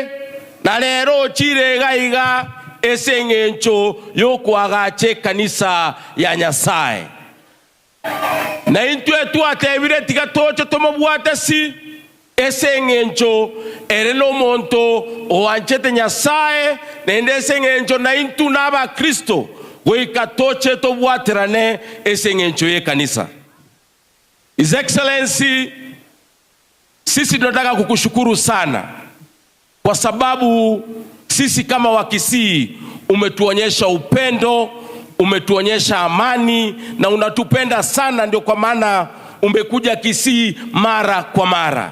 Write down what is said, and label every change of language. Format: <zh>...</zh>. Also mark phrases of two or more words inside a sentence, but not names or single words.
<guz>na lero ochire gaiga esengencho yokwagache kanisa ya Nyasaye na intwe tuatebire tigatocho tomobwatasi esengencho ereno monto oanchete Nyasaye nende esengencho na intu naba Kristo goikatoche tobwaterane esengencho ye kanisa.</guz> <en>His Excellency,</en> <sw>sisi tunataka kukushukuru sana kwa sababu sisi kama Wakisii umetuonyesha upendo, umetuonyesha amani na unatupenda sana, ndio kwa maana umekuja Kisii mara kwa mara.</sw>